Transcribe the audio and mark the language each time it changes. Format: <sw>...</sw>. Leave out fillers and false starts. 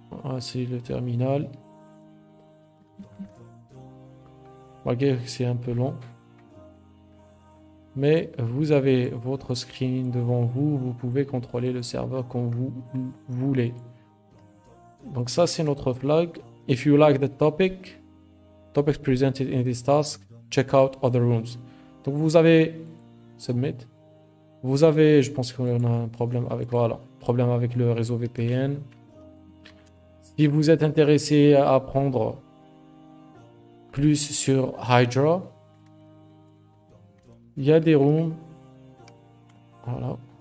<fr>Ah, c'est le terminal. Malgré que c'est un peu long. Mais vous avez votre screen devant vous. Vous pouvez contrôler le serveur comme vous voulez. Donc ça, c'est notre flag.</fr> <en>If you like the topics presented in this task, check out other rooms.</en> <fr>Donc vous avez submit. Vous avez, je pense qu'on a un problème avec, voilà, problème avec le réseau VPN. Si vous êtes intéressé à apprendre plus sur Hydra, il y a des rooms. Voilà.</fr>